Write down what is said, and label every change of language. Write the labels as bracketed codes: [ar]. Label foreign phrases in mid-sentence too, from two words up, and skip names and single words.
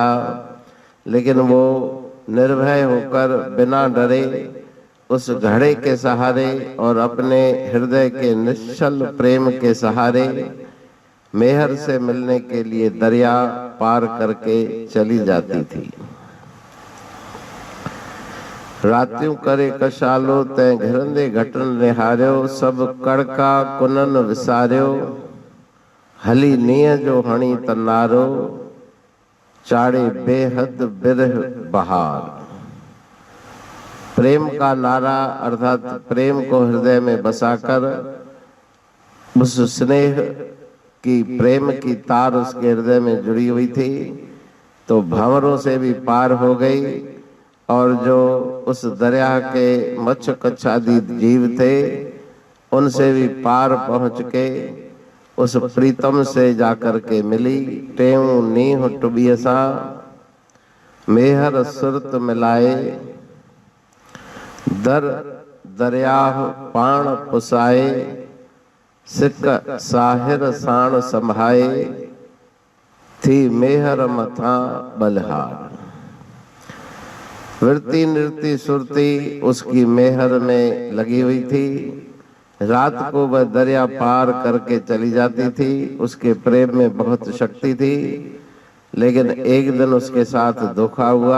[hi] लेकिन वो निर्भय होकर बिना डरे उस घड़े के सहारे और अपने हृदय के निश्चल प्रेम के सहारे मेहर से मिलने के लिए दरिया पार करके चली जाती थी। [sd] रात्यों करे कशालो, तैं घिरंदे घटन निहार्यो। सब कड़का कुनन विसार्यो, हली नीह जो हणी तन्नारो। चाड़े बेहद बिरह बहार। [hi] प्रेम का नारा अर्थात प्रेम को हृदय में बसाकर उस स्नेह की, प्रेम की तार उसके हृदय में जुड़ी हुई थी। तो भंवरों से भी पार हो गई और जो उस दरिया के मच्छ कच्छ आदि जीव थे उनसे भी पार पहुंच के उस प्रीतम से जाकर के मिली। [sd] टेऊ नीह टुबियसा, मेहर सुरत मिलाए। दर दरियाह पाण पुसाए, सिक साहिर साण संभाए। थी मेहर मथा बलहार। [hi] वृत्ति नृत्ति सुरती उसकी मेहर में लगी हुई थी। रात को वह दरिया पार करके चली जाती थी। उसके प्रेम में बहुत शक्ति थी। लेकिन एक दिन उसके साथ धोखा हुआ।